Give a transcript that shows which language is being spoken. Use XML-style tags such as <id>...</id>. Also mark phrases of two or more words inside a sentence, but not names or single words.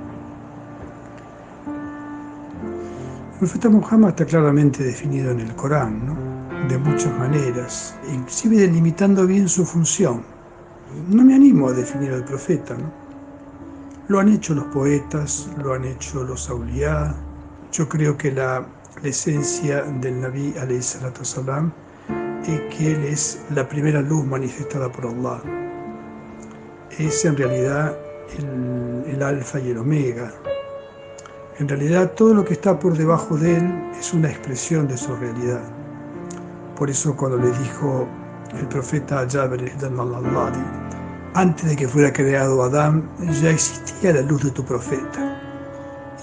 <es>El profeta Muhammad está claramente definido en el Corán, ¿no? De muchas maneras, inclusive delimitando bien su función. No me animo a definir al profeta, ¿no? Lo han hecho los poetas, lo han hecho los auliá. Yo creo que la esencia del Nabi</es> <ar>عليه الصلاة والسلام</ar> <es>es que él es la primera luz manifestada por Allah. Es en realidad el alfa y el omega. En realidad todo lo que está por debajo de él es una expresión de su realidad. Por eso cuando le dijo el profeta Jabir al-Alladi, antes de que fuera creado Adán, ya existía la luz de tu profeta.</es>